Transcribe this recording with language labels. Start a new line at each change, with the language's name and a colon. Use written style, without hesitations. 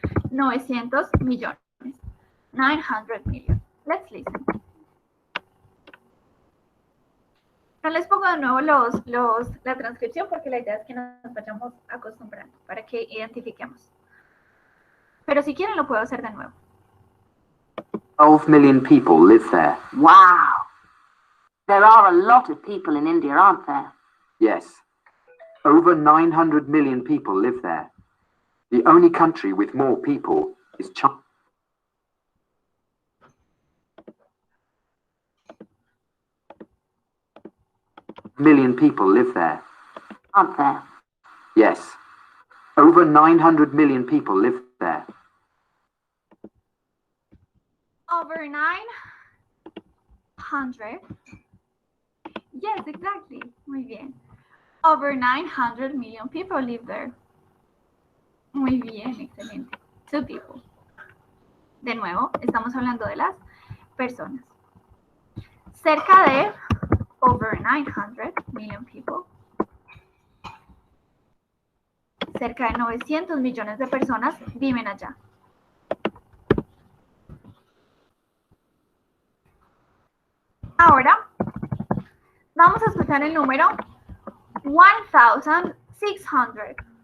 Spanish: 900 millones.
English: 900 million. Let's listen.
Spanish: No les pongo de nuevo la transcripción porque la idea es que nos vayamos acostumbrando para que identifiquemos. Pero si quieren lo puedo hacer de nuevo.
English: 12 million people live there. Wow. There are a lot of people in India, aren't there? Yes. Over 900 million people live there. The only country with more people is China. Million people live there. Aren't there? Yes. Over 900 million people live there. Over 900. Yes, exactly.
Spanish: Muy bien.
English: Over 900 million people live there.
Spanish: Muy bien, excelente.
English: 2 people.
Spanish: De nuevo, estamos hablando de las personas. Cerca de
English: over 900 million people.
Spanish: Cerca de 900 millones de personas viven allá. Ahora, vamos a escuchar el número 1,600.